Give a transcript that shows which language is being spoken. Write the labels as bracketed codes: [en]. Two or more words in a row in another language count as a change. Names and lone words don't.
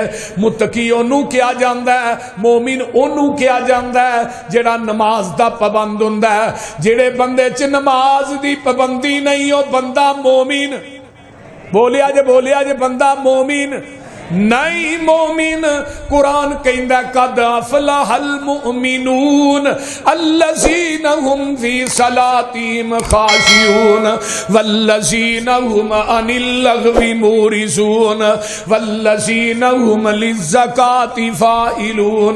[pa] متقی اونوں کیا جاندا ہے، مومن اونوں کیا جاندا ہے جڑا نماز دا پابند ہوندا ہے۔ جڑے بندے چ نماز دی پابندی نہیں، او بندہ مومن، بولیا جے بندہ مومن نہیں۔ مومن قرآن کہندا [ar] قد افلح المؤمنون الذین هم فی صلاتهم خاشعون والذین هم عن اللغو معرضون والذین هم للزکاة فاعلون